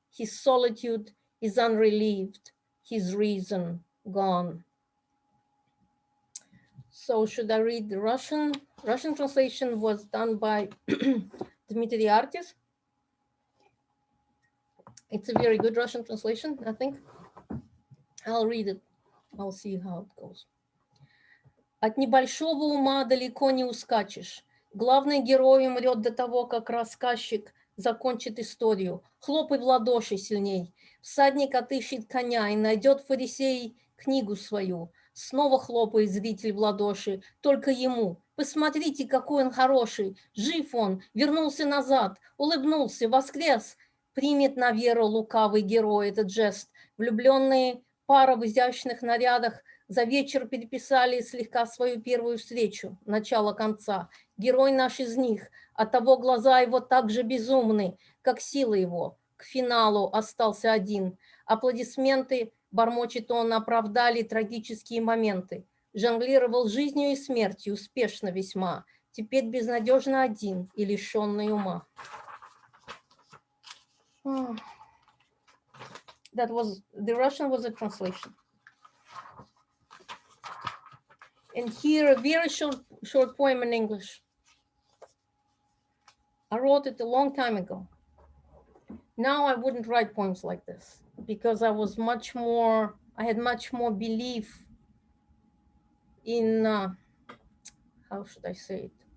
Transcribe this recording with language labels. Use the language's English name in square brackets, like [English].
[English] His solitude is unrelieved, his reason gone. So should I read the Russian? Russian translation was done by Dmitry Artis. It's a very good Russian translation, I think. I'll read it. I'll see how it goes. [Russian] От небольшого ума далеко не ускачешь. Главный герой умрет до того, как рассказчик закончит историю. Хлопай в ладоши сильней. Всадник отыщет коня и найдет фарисей книгу свою. Снова хлопает зритель в ладоши, только ему. Посмотрите, какой он хороший. Жив он, вернулся назад, улыбнулся, воскрес. Примет на веру лукавый герой этот жест. Влюбленные пара в изящных нарядах за вечер переписали слегка свою первую встречу, начало конца. Герой наш из них, оттого глаза его так же безумны, как сила его. К финалу остался один. Аплодисменты, бормочет он, оправдали трагические моменты. Жонглировал жизнью и смертью, успешно весьма. Теперь безнадежно один и лишенный ума. [English] That was, the Russian was a translation. And here a very short poem in English. I wrote it a long time ago. Now I wouldn't write poems like this because I was much more, I had much more belief in, how should I say it?